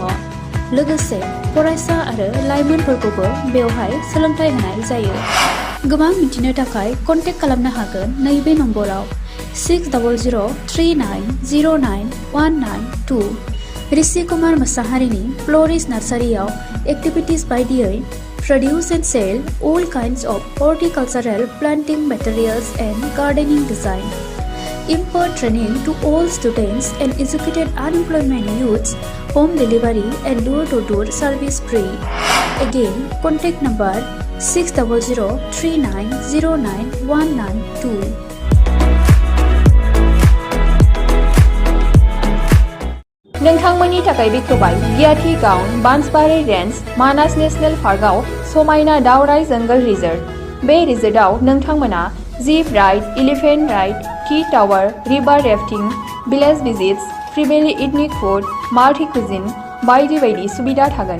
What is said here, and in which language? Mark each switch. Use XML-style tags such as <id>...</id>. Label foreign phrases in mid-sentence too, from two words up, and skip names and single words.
<brx>लोगोसे फरायसा आरो लाइमोनफोरखौबो बेवहाय सोलोंथाइ होनाय जायो। गोबां मिथिनो थाखाय कन्टेक्ट खालामनो हागोन नैबे नम्बराव 6009091992। ऋषि कुमार मोसाहारिनि फ्ल'रिस्ट नार्सारियाव एक्टिभिटिज बायदियै</brx> <en>produce and sell all kinds of horticultural planting materials and gardening design. Impart training to all students and educated unemployment youths, home delivery and door-to-door service free. Again, contact number 6003909192.</en> <brx>नोंथांमोननि थाखाय बेखेवबाय गियाथि गाउन बांसबारि रेन्ज मानास नेशनेल पार्कआव समायना दावराइ जंगल रिजर्ट। बे रिजर्टआव नोंथांमोना</brx> <en>jeep ride, elephant ride,</en> <brx>की टावर,</brx> <en>river rafting, village visits,</en> <brx>फ्रिमेलि इथनिक फुड,</brx> <en>multi cuisine</en> <brx>बायदि बायदि सुबिदा थागोन।</brx>